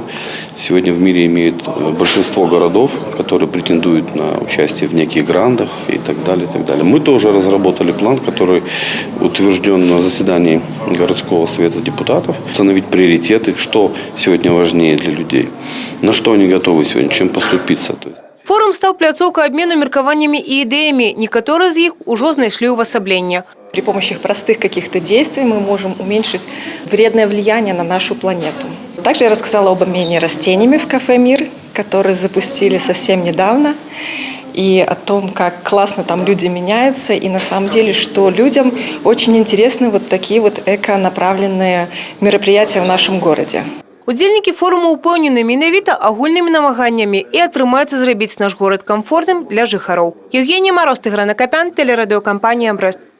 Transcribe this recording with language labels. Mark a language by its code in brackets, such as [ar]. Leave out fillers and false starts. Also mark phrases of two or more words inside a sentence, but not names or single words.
[ru] Сегодня в мире имеет большинство городов, которые претендуют на участие в неких грантах и так далее, и так далее. Мы тоже разработали план, который утвержден на заседании городского совета депутатов. Установить приоритеты, что сегодня важнее для людей, на что они готовы сегодня, чем поступиться. [be] Форум стаў пляцоўкай абмену меркаваннямі і ідэямі. Некаторыя з іх ужо знайшлі ўвасабленне. [ru] При помощи простых каких-то действий мы можем уменьшить вредное влияние на нашу планету. Также я рассказала об обмене растениями в кафе «Мир», который запустили совсем недавно. И о том, как классно там люди меняются. И на самом деле, что людям очень интересны вот такие вот эко-направленные мероприятия в нашем городе. [be] Удзельнікі форуму ўпэўнены менавіта агульнымі намаганнямі і атрымаецца зрабіць наш горад камфортным для жыхароў. [ru] Евгения Мороз, Тыгран Акопян, телерадиокомпания «Брэст».